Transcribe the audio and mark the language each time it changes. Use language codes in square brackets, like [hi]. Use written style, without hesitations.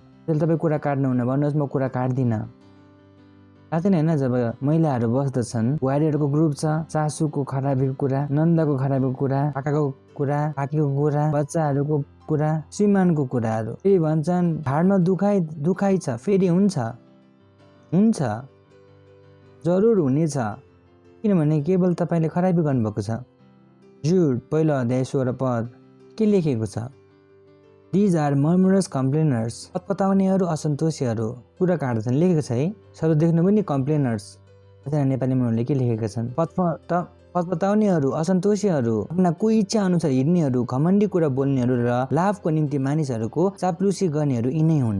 [ne] त्यसले तपाईँ कुरा काट्नुहुन्न, भन्नुहोस् म कुरा काट्दिनँ। थाहा छैन होइन, जब महिलाहरू बस्दछन्, बुहारीहरूको ग्रुप छ, सासूको खराबीको कुरा, नन्दको खराबीको कुरा, काकाको कुरा, काकीको कुरा, बच्चाहरूको कुरा, श्रीमानको कुराहरू। फेरि भन्छन् भाडमा दुखाइ छ। फेरि हुन्छ जरुर हुनेछ, किनभने केवल तपाईँले खराबी गर्नुभएको छ। जुड 1 अध्याय 16 पद के लेखेको छ? [en] these are murmurers complainers, [ne] पत्पताउनेहरू, असन्तोषीहरू, कुरा काट्दछन्। लेखेको छ है, शब्द देख्नु पनि कम्प्लेनर्स। नेपालीमा उनीहरूले के लेखेका छन्? पत्पताउनेहरू, असन्तोषीहरू, आफ्ना कोही इच्छा अनुसार हिँड्नेहरू, घमण्डी कुरा बोल्नेहरू र लाभको निम्ति मानिसहरूको चाप्लुसी गर्नेहरू यिनै हुन्।